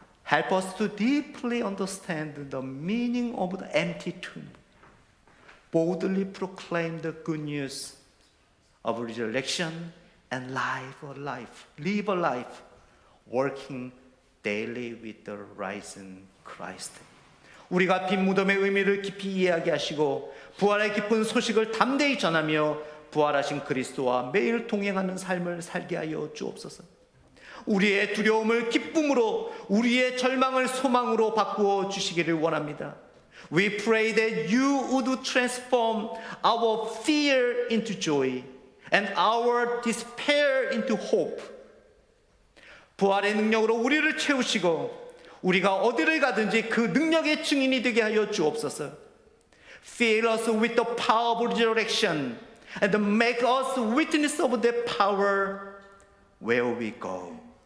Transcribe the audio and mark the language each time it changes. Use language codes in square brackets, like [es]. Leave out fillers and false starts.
[en] Help us to deeply understand the meaning of the empty tomb. Boldly proclaim the good news of resurrection and live a life, working daily with the risen Christ. [ko] 우리가 빈 무덤의 의미를 깊이 이해하게 하시고 부활의 기쁜 소식을 담대히 전하며 부활하신 그리스도와 매일 동행하는 삶을 살게 하여 주옵소서. 우리의 두려움을 기쁨으로, 우리의 절망을 소망으로 바꾸어 주시기를 원합니다. [en] We pray that you would transform our fear into joy and our despair into hope. [ko] 부활의 능력으로 우리를 채우시고 우리가 어디를 가든지 그 능력의 증인이 되게 하여 주옵소서. [en] Fill us with the power of resurrection and make us witness of that power where we go.